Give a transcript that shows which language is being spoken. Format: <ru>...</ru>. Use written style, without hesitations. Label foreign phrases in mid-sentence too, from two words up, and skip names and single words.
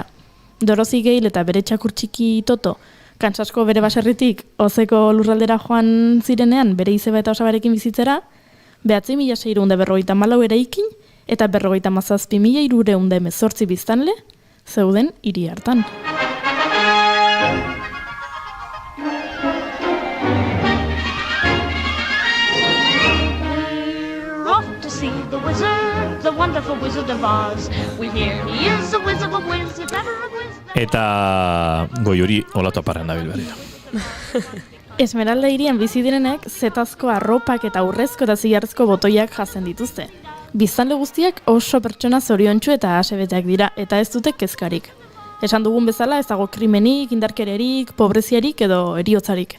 <eu>Dorothy Gale eta bere txakur txiki Toto, Kansasko bere baserritik Ozeko lurraldera joan zirenean bere izeba eta osabarekin bizitzera, 9.654 eraikin eta 57.318 biztanle zeuden hiri hartan.</eu> <en>The wizard, the wonderful Wizard of Oz. We hear he is a wizard of wiz, if ever a wiz.</en> <eu>Eta Goiuri olatu aparren dabil berriro. Esmeralda hirian bizi direnek zetazko arropak eta urrezko eta zilarrezko botoiak jazen dituzte. Biztanle guztiak oso pertsona zoriontsu eta asebeteak dira eta ez dute kezkarik. Esan dugun bezala ez dago krimenik, indarkererik, pobreziarik edo eriotzarik.</eu>